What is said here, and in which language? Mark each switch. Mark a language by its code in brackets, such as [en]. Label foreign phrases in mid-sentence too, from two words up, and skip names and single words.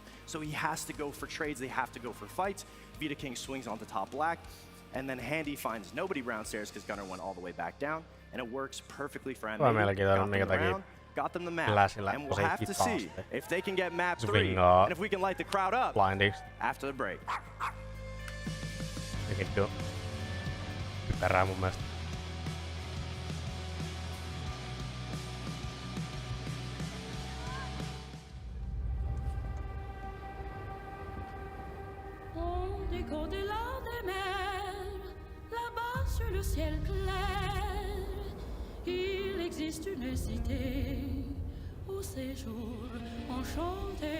[en] So he has to go for trades, they have to go for fights. Vita King swings onto top black, and then Handy finds nobody brown stairs because Gunner went all the way back down, and it works perfectly for M80. Got them the map, and we'll have to see if they can get map 3, and if we can light the crowd up after the break. [fi] Perää mun mielestä. [fr] Au-delà des mers, là-bas sur le ciel clair, il existe une cité au séjour enchanté.